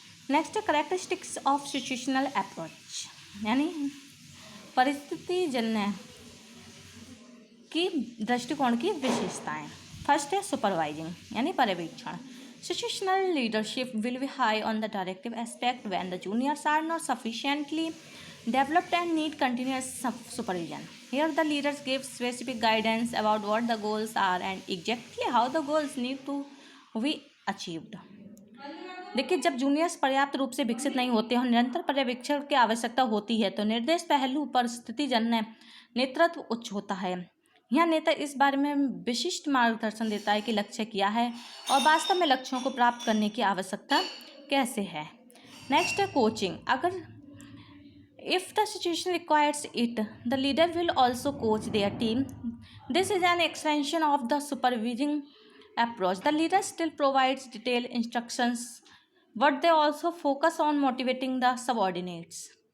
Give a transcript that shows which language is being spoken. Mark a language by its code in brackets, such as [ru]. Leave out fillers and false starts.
[hi] Next, [en] characteristics of situational approach, [hi] यानी परिस्थिति जन्य की दृष्टिकोण की विशेषताएं. फर्स्ट है सुपरवाइजिंग, यानी पर्यवेक्षण. [en] Situational leadership will be high on the directive aspect when the juniors are not sufficiently developed and need continuous supervision. Here the leaders give specific guidance about what the goals are and exactly how the goals need to be achieved. [hi] देखिए, जब juniors पर्याप्त रूप से विकसित नहीं होते और निरंतर पर्यवेक्षण की आवश्यकता होती है तो निर्देश पहलू पर स्थितिजन्य नेतृत्व उच्च होता है. यहाँ नेता इस बारे में विशिष्ट मार्गदर्शन देता है कि लक्ष्य क्या है और वास्तव में लक्ष्यों को प्राप्त करने की आवश्यकता कैसे है. [en] next [hi] है [en] Coaching. [hi] अगर [en] if the situation requires it, the leader will also coach their team. This is an extension of the supervising approach. The leader still provides detailed instructions, but they also focus on motivating the subordinates.